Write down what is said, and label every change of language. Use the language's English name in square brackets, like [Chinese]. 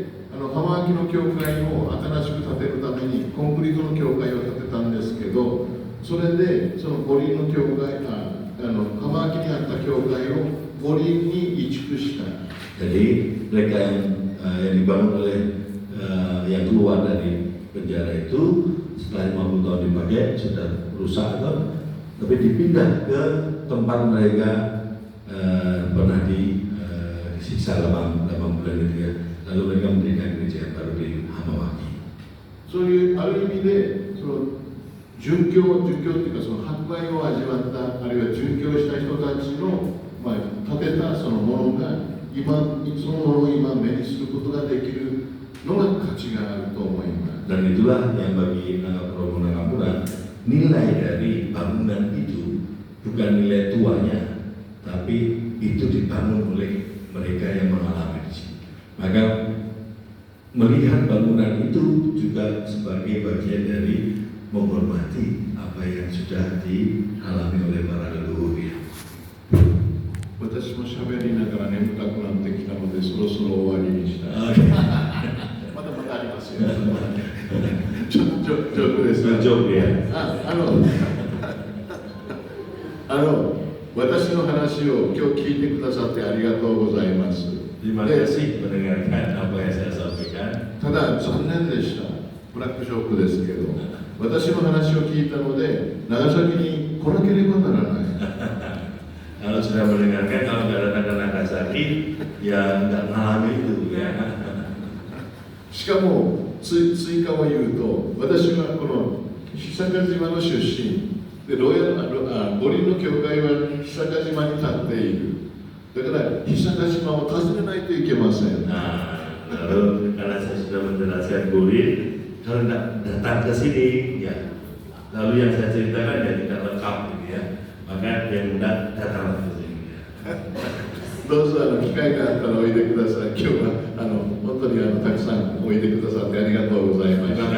[Japanese] 浜脇の教会を新しく建てるためにコンクリートの教会を建てたんですけど、それでその五輪の教会、浜脇にあった教会を五輪に移築した。 [Indonesian] Jadi mereka yang dibangun oleh yang keluar dari penjara itu setelah 50 tahun dipakai sudah rusak atau tapi dipindah ke tempat mereka pernah disiksa 8 bulan itu ya. Lalu mereka mendirikan gereja yang baru di Hamawaki. [Japanese] そういうある意味でその殉教っていうかその迫害を味わったあるいは殉教した人たちの、建てたそのものが今そのものを今目にすることができるのが価値があると思います。 [Indonesian] Dan itulah yang bagi Romo Nakamura nilai dari bangunan itu bukan nilai tuanya, tapi itu dibangun oleh mereka yang mengalami di sini. Maka melihat bangunan itu juga sebagai bagian dari menghormati apa yang sudah dialami oleh para leluhur. [Japanese] 私も喋りながら眠たくなってきたのでそろそろ終わりにしたい。まだまだありますよ。ジョークです。ジョークや。私の話を今日聞いてくださってありがとうございます。 [Indonesian] Terima kasih mendengarkan apa yang saya sampaikan. [Japanese] ただ残念でした。ブラックショックですけど、私の話を聞いたので長崎に来なければならない。 [Indonesian] Kalau sudah mendengarkan, kalau nggak datang ke Nagasaki, ya nggak mengalami itu ya. [Japanese] しかも追加を言うと、私はこの久賀島の出身で、五輪の教会は久賀島に立っている。だから久賀島を訪ねないといけません。 [Indonesian] Nah, lalu karena saya sudah menjelaskan Burin, kalau nggak datang ke sini, ya. Lalu yang saya ceritakan ya tidak lengkap gitu ya. Maka yang mudah datang ke sini. [Japanese] どうぞ機会があったらおいでください。今日は本当にたくさんおいでくださってありがとうございました。